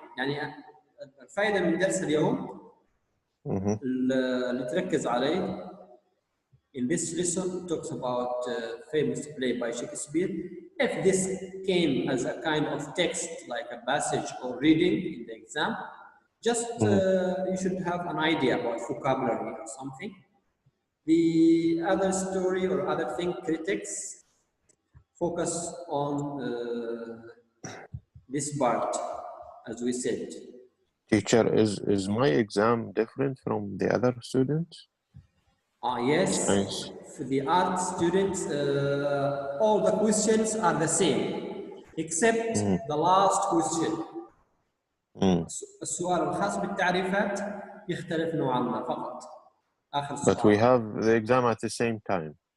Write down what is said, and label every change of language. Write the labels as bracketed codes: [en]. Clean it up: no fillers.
[ar] يعني الفائدة من درس اليوم اللي تركز عليه. [en] In this lesson talks about famous play by Shakespeare. If this came as a kind of text, like a passage or reading in the exam, just you should have an idea about vocabulary or something. The other story or other thing, critics, focus on this part, as we said. Teacher, is my exam different from the other students? Yes. For the art students, all the questions are the same, except the last question. [ar] السؤال الخاص بالتعريفات يختلف نوعا ما فقط. آخر سؤال. [en] But we have the exam at the same time.